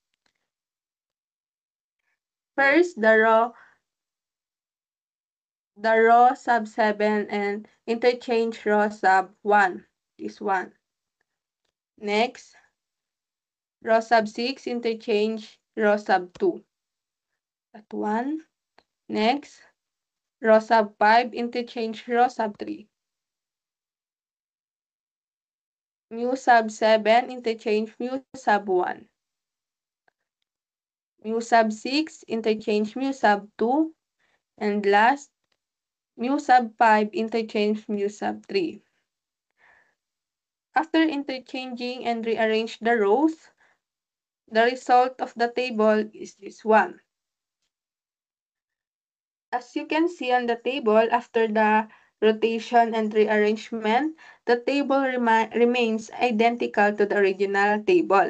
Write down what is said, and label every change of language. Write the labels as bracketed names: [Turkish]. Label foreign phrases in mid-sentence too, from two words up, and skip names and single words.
[English] First, the row sub 7 and interchange row sub 1. This one. Next, row sub 6 interchange row sub 2. That one. Next, row sub 5 interchange row sub 3. Mu sub 7 interchange mu sub 1. Mu sub 6 interchange mu sub 2. And last, mu sub 5 interchange mu sub 3. After interchanging and rearrange the rows, the result of the table is this one. As you can see on the table, after the rotation, and rearrangement, the table remains identical to the original table.